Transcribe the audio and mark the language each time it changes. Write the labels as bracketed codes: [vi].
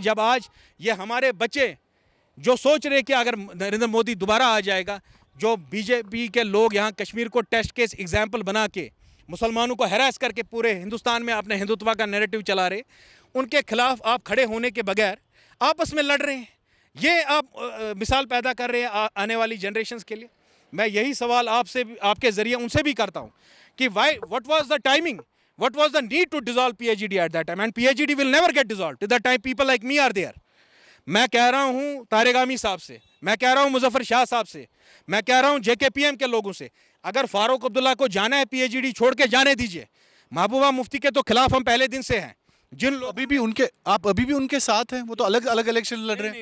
[hi] जब आज ये हमारे बच्चे जो सोच रहे कि अगर नरेंद्र मोदी दोबारा आ जाएगा, जो बीजेपी के लोग यहाँ कश्मीर को टेस्ट केस एग्जाम्पल बना के मुसलमानों को हैरास करके पूरे हिंदुस्तान में अपने हिंदुत्व का नैरेटिव चला रहे, उनके खिलाफ आप खड़े होने के बगैर आपस में लड़ रहे हैं। ये आप मिसाल पैदा कर रहे हैं आने वाली जनरेशन्स के लिए। मैं यही सवाल आपसे, आपके ज़रिए उनसे भी करता हूँ कि [en] Why, what was the timing, what was the need to dissolve PAGD at that time, and PAGD will never get dissolved till that time people like me are there। [hi] मैं कह रहा हूँ तारिक आमी साहब से, मैं कह रहा हूँ मुजफ्फर शाह साहब से, मैं कह रहा हूँ JKPM के लोगों से, अगर फारूक अब्दुल्ला को जाना है PAGD छोड़ के जाने दीजिए। महबूबा मुफ्ती के तो खिलाफ हम पहले दिन से हैं। जिन लोग अभी भी उनके, आप अभी भी उनके साथ हैं, वो तो अलग अलग इलेक्शन लड़ रहे हैं।